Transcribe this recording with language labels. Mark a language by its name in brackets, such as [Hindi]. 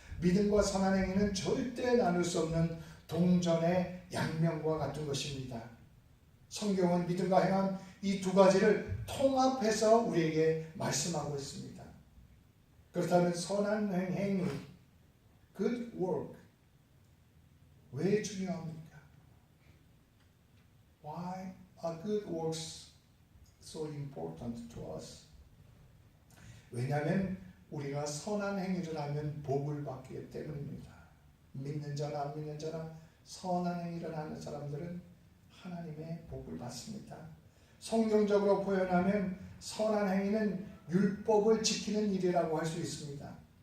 [Korean] 믿음과 선한 행위는 절대 나눌 수 없는 동전의 양면과 같은 것입니다. 성경은 믿음과 행한 이 두 가지를 통합해서 우리에게 말씀하고 있습니다. 그렇다면 선한 행위, [English] good work, [Korean] 왜 중요합니까? [English] Why are good works so important to us? [Korean] 왜냐하면 우리가 선한 행위를 하면 복을 받기 때문입니다. 믿는 자나 안 믿는 자나 선한 행위를 하는 사람들은 하나님의 복을 받습니다. 성경적으로 표현하면 선한 행위는 율법을 지키는 일이라고 할 수 있습니다.